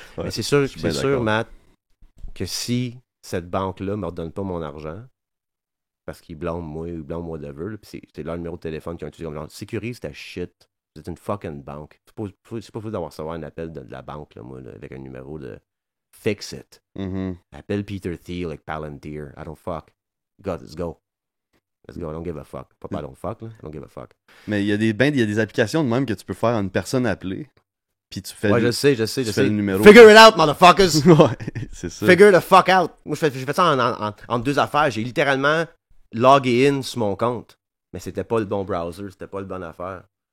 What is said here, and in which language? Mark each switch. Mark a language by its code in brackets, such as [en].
[fr] mais c'est sûr, Matt, que si cette banque-là ne me redonne pas mon argent, parce qu'ils blâment moi ou blâment whatever, puis c'est leur numéro de téléphone qui ont utilisé comme genre, sécurise ta shit. Vous êtes une fucking banque. C'est pas fou d'avoir recevoir un appel de la banque, là, moi, là, avec un numéro de fix it. Mm-hmm. Appelle Peter Thiel avec Palantir. [en] I don't fuck. God, let's go. Let's go, I don't give a fuck. Pas I don't fuck, là. I don't give a fuck. [fr] Mais il y a des applications de même que tu peux faire à une personne appelée. Puis tu fais je sais. Le numéro. [en] Figure it out, motherfuckers! [fr] Ouais, c'est ça. [en] Figure the fuck out! [fr] Moi, j'ai fait ça en deux affaires. J'ai littéralement logué in sur mon compte. Mais c'était pas le bon browser, c'était pas le bon affaire.